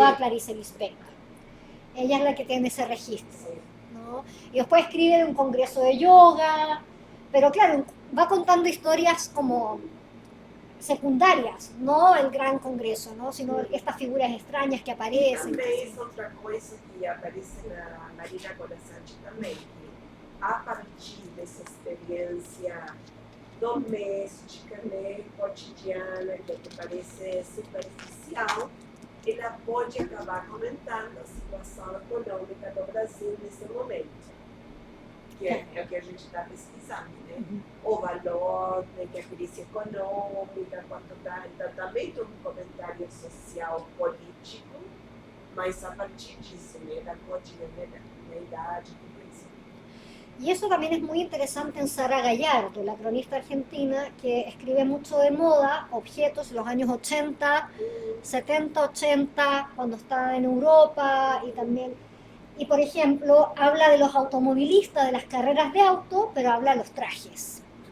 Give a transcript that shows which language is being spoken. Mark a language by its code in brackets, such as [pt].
[es] va Clarice Lispector. Ella es la que tiene ese registro, Sí. ¿no? Y después escribe de un congreso de yoga, pero claro, va contando historias como secundarias, no el gran congreso, ¿no? Sino estas figuras extrañas que aparecen. [pt] Também é outra coisa que aparece na Marina Colasanti também, que a partir dessa experiência doméstica, né, cotidiana, que parece superficial, ela pode acabar comentando a situação econômica do Brasil nesse momento, que é o que a gente está pesquisando, né? O valor, né, que a crise econômica, quanto está, então também tem um comentário social político, Mas a partir disso, né, da cotidianeidade, tudo isso. [es] Y eso también es muy interesante en Sara Gallardo, la cronista argentina, que escribe mucho de moda, objetos, en los años 80, 70, 80, cuando está en Europa y también... Y por ejemplo, habla de los automovilistas, de las carreras de auto, pero habla de los trajes.